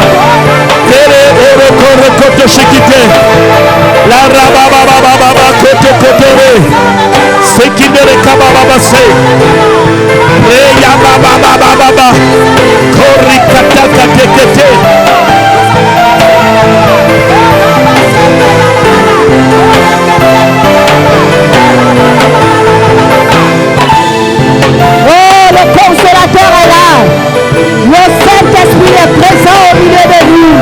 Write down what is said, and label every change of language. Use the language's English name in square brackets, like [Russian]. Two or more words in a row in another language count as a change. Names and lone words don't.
[French] Tere oro koro koto shikite. La raba baba baba koto kotere. Sekindere kaba baba se. Reya baba baba. Kori kata kate kete. Oh, le consolateur est là. Le Saint-Esprit est présent au milieu de nous.